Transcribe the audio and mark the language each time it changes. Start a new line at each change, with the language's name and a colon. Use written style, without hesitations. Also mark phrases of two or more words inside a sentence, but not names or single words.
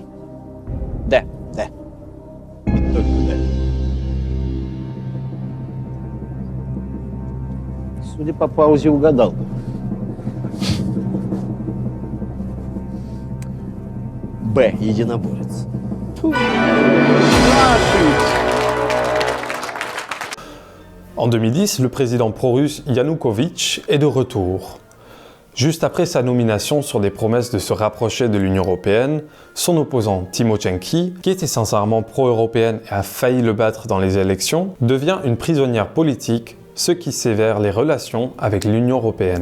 Russian: Да. Да. И только да. Судя по паузе, угадал. Б. Единоборец.
French: En 2010, le président pro-russe Yanukovych est de retour. Juste après sa nomination sur des promesses de se rapprocher de l'Union européenne, son opposant Tymoshenko, qui était sincèrement pro-européenne et a failli le battre dans les élections, devient une prisonnière politique, ce qui sévère les relations avec l'Union européenne.